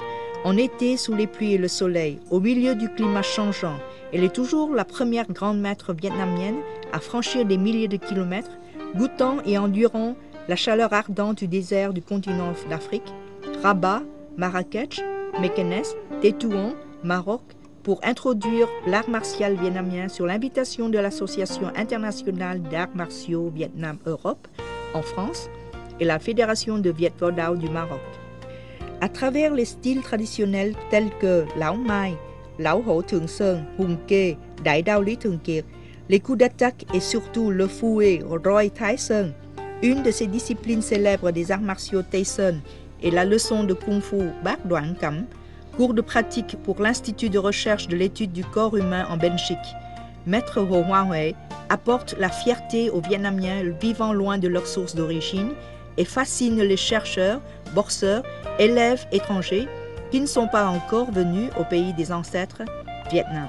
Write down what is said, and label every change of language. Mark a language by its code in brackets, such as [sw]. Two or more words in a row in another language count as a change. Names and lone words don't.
[fr] En été, sous les pluies et le soleil, au milieu du climat changeant, elle est toujours la première grande maître vietnamienne à franchir des milliers de kilomètres, goûtant et endurant la chaleur ardente du désert du continent d'Afrique, Rabat, Marrakech, Meknès, Tétouan, Maroc, pour introduire l'art martial vietnamien sur l'invitation de l'Association internationale d'arts martiaux Vietnam-Europe en France et la Fédération de Viet Vo Dao du Maroc. À travers les styles traditionnels tels que Lão Mai, Lão Hổ Thường Sơn, Hùng Kê, Đại Đao Lý Thường Kiệt, les coups d'attaque et surtout le fouet Roy Thái Sơn, une de ces disciplines célèbres des arts martiaux Tayson et la leçon de Kung Fu Bác Doãn Cẩm, cours de pratique pour l'Institut de recherche de l'étude du corps humain en Belgique. Maître Ho Hoa Huệ apporte la fierté aux Vietnamiens vivant loin de leur source d'origine et fascine les chercheurs, boxeurs, élèves étrangers qui ne sont pas encore venus au pays des ancêtres, Vietnam.